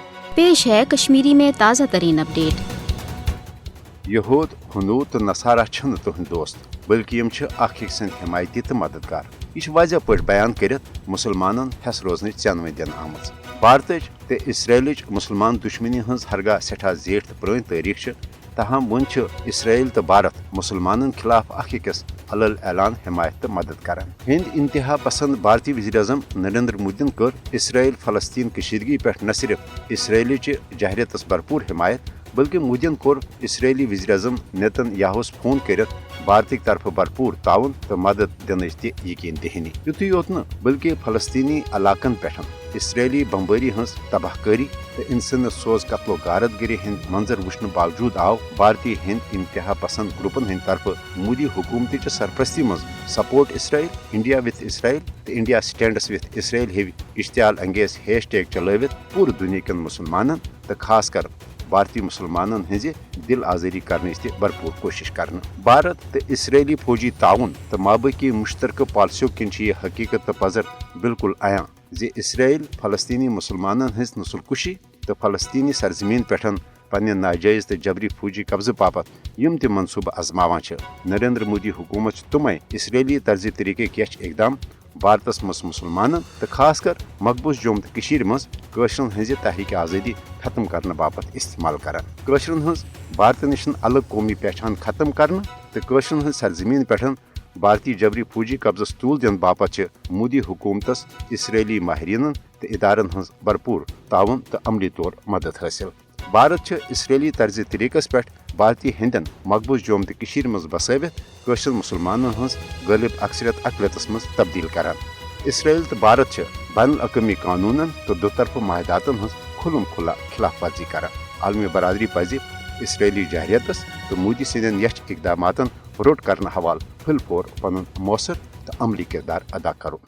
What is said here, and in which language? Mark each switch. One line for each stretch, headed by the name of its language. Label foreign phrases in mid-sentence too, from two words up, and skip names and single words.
Kashmiri: पेश है कश्मीरी में ताज़ा तरीन अपडेट। यहूद हनूद तो नसारा छन तुहंद दोस्त बल्कि यम अख सद हिमायती तो मददगार। यह वाजह पे बयान कर मुसलमानन हेस रोजन चनवे दिन आम। भारत तो इसराइल मुसलमान दुश्मनी हज हरगा सठा जेठ तो पुरान तारीख। तहम वन इसराइल तो भारत मुसलमानन खिलाफ अखिस अलल ऐलान हिमायत तो मदद कर। हिंद इंतहा पसंद भारतीय वज़ीर आज़म नरेंद्र मोदी कर इसराइल फलस्तीन कशीदगी पे न सिर्फ इसराइल जहरियत भरपूर हिमायत बल्कि मोदी कोर इसराइली वज़ीर आज़म नेतन्याहुस फोन कर भारत तरफ भरपूर ताउन तो मदद दिन यकीन दहनी। युत योत न बल्कि फलस्तीनी इलाकन पे इसराइली बमबारी हज तबाहकारी तो इंसन सोज कत्लो गारत गिरी हिंद मंजर वुचन बावजूद आव भारतीय हिंद इंतहा पसंद ग्रुपन हिंद तरफ मोदी हुकूमत सरपरस्ती मज
English: support Israel India with Israel
Kashmiri: तो
English: India stands with Israel
Kashmiri: हेवी इश्तियाल अंगेज हैशटैग चलवित पूरे दुनिया कन मुसलमानन तो खास कर भारतीय मुसलमानन हज दिल आज़री करने भरपूर कोशिश कर। भारत तो इसराइली फौजी ताउन तो माबकी मुश्तरक पॉलिसियों किन यह हकीकत तो पजर बिल्कुल आया जे इसराइल फलस्तीनी मुसलमानन हज नस्लकुशी तो फलस्तीनी सरजमीन पे पन्ने नाजायज तो जबरी फौजी कब्जे बापत यम त मनसूबह आजमावान। नरेंद्र मोदी हुकूमत तुमै इसराइली तर्ज तरीके क्या इकदाम भारतस मज मुसलमान तो खास कर मकबूज जोम तो मज कशरन हज तहरीक आज़ादी खत्म करने बापत इस्तेमाल कर। कशरन हज भारत निश अलग कौमी पहचान खत्म कर तो कशरन हज सरजमीन पे भारतीय जबरी फौजी कब्जस तूल दिन बापत मोदी हुकूमतस इसराइली माहरीन तो इदारन हज भरपूर ताउन तो अमली तौर मदद हासिल। भारत इसराइली तर्ज तरीकस पे भारतीय हिंदन मकबूज जोम तो मज बसवित कशर मुसलमानन हज गालिब अक्सरियत अकलियतस मज तब्दील कर। इसराइल तो भारत बैन अवी कानूनन तो दोतरफ माहदातन हज खुलम खुला खिलाफ वर्जी कर। आलमी बरादरी पज इसराइली जहरियतस तो मोदी सदन यच इकदामातन रोट करने हवाल फिल फोर पन मौसर तो अमली किरदार अदा करो।